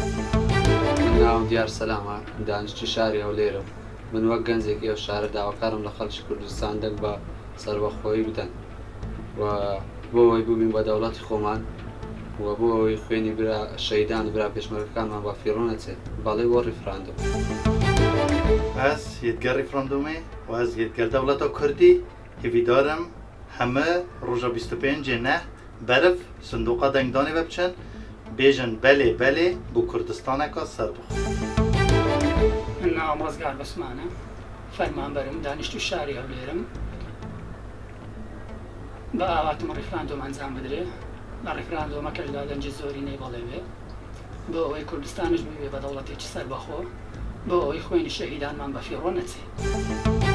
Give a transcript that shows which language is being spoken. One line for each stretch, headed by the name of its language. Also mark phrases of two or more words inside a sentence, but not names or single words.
Central Kurdish: من ناوم دیار سەلامە، دانیشتی شاری هەولێرم. من وەک گەنجێکی ئەو شارە داواکارم لە خەڵکی کوردستان دەنگ بە سەربەخۆیی بدەن و بۆ ئەوەی ببین بە دەوڵەتی خۆمان و بۆ ئەوەی خوێنی برا شەیدان و برا پێشمەرگەکانمان بە فیڕۆ نەچێت بەڵێ بۆ ڕیفراندۆم.
Kurdish: Ez yetger referandumê û ez yetger dewleta Kurdî hêvîdarim heme roja 25 neh beriv sindoqa dengdanê ve biçin bêjin belê belê bû Kurdistaneka serbixwe.
Central Kurdish: من ناوم ڕزگار بەسمانە، فەرمانبەرم، دانیشتوی شاری هەولێرم. بە ئاواتم ڕیفراندۆم ئەنجام بدرێ لە ڕیفراندۆمەکەشدا دەنجی زۆری نەیبەڵێوێ بۆ ئەوەی کوردستانش ببێ بە دەوڵەتێکی سەربەخۆ بۆ ئەوەی خوێنی شەهیدانمان بە فیڕۆ نەچێت.